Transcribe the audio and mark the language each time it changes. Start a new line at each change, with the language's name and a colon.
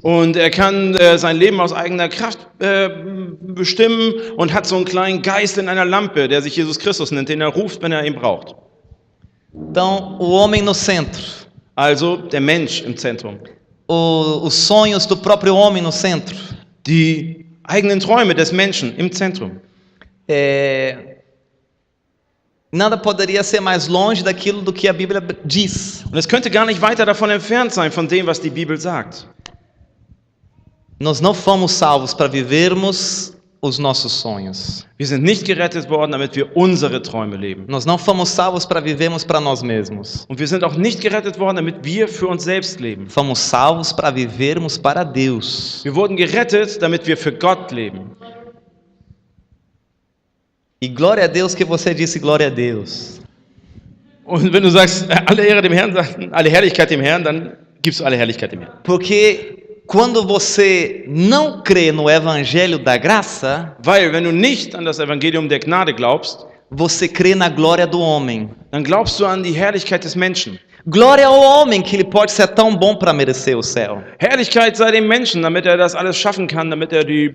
German: Und kann sein Leben aus eigener Kraft bestimmen und hat so einen kleinen Geist in einer Lampe, der sich Jesus Christus nennt, den er ruft, wenn er ihn braucht.
Portuguese: Então, o homem no centro.
German: Also der Mensch im Zentrum.
Portuguese: Os sonhos do próprio homem no centro.
German: Die eigenen Träume des Menschen im Zentrum.
Portuguese: Nada poderia ser mais longe daquilo do que a Bíblia diz.
German: Und es könnte gar nicht weiter davon entfernt sein, von dem, was die Bibel sagt.
Portuguese: Nós não fomos salvos para vivermos os nossos sonhos.
German: Wir sind nicht gerettet worden, damit wir unsere Träume leben.
Portuguese: Nós não fomos salvos para vivermos para nós mesmos.
German: Und wir sind auch nicht gerettet worden, damit wir für uns selbst leben.
Portuguese: Fomos salvos para vivermos para Deus.
German: Wir wurden gerettet, damit wir für Gott leben.
Portuguese: E glória a Deus que você disse glória a Deus.
German: Und wenn du sagst, alle Ehre dem Herrn, alle Herrlichkeit dem Herrn, dann gibst du alle Herrlichkeit dem Herrn.
Portuguese: Porque quando você não crê no evangelho da graça,
German: Weil wenn du nicht an das Evangelium der Gnade glaubst,
Portuguese: você crê na glória do homem.
German: dann glaubst du an die Herrlichkeit des Menschen.
Portuguese: Glória ao homem que ele pode ser tão bom para merecer o céu.
German: Herrlichkeit sei dem Menschen, damit er das alles schaffen kann, damit er